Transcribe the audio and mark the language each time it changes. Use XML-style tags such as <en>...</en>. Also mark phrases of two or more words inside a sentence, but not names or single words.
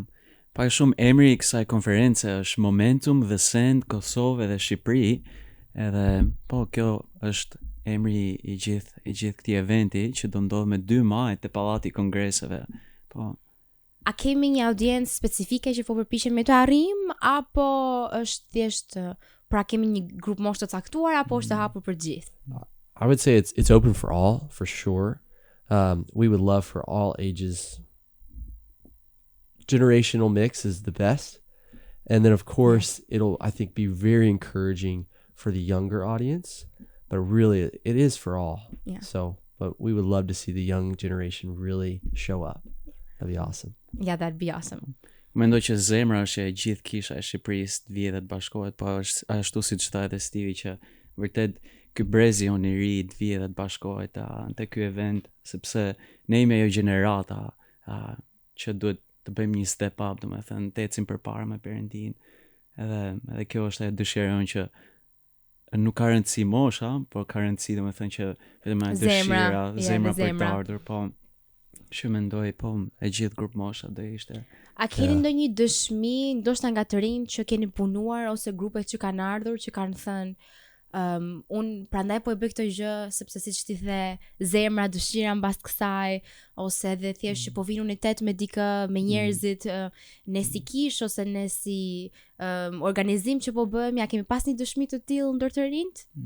<sq>Pak shumë emri I kësaj konference është Momentum The Send Kosovë dhe Shqipëri, edhe po kjo është emri I gjithë këtij eventi që do ndodh me 2 maj te Pallati I Kongreseve. Po. A kemi një audiencë specifike që po përpiqemi të arrijmë apo është thjesht pra kemi një grup moshë të caktuar apo është e hapur për gjithë?</sq> <en>I would say it's open for all, for sure. We would love for all ages. Generational mix is the best. And then of course it'll I think be very encouraging for the younger audience, but really it is for all. Yeah. So, but we would love to see the young generation really show up. That'd be awesome. Yeah, that'd be awesome.</en> <sq>Mendoj që zemra është e gjithë kisha e Shqipërisë të vjedhë të bashkohet, po është ashtu siç tha edhe Stivi që vërtet ky brezi on I ri të vjedhë të bashkohet te ky event, sepse ne jemi ajo gjenerata që duhet të bëjmë një</sq> <en>step up,</en> <sq>domethënë të ecim përpara me Perëndin. Edhe kjo është ajo dëshira jonë që nuk ka rëndësi mosha, por ka rëndësi domethënë që vetëm ajo dëshira, zemra për të ardhur, po. Që mendoj, po, e gjithë grup mosha do ishte. A keni ndonjë dëshmi, ndoshta nga të rinj që keni punuar ose grupet që kanë ardhur, që kanë thënë unë prandaj po e bëj këtë gjë sepse siç ti the, zemra, dëshira mbas kësaj, ose edhe thjesht që po vin unitet me dikë me njerëzit, ne si kish ose ne si organizim që po bëhem, ja kemi pas një dëshmi të tillë ndër të rinjt?</sq>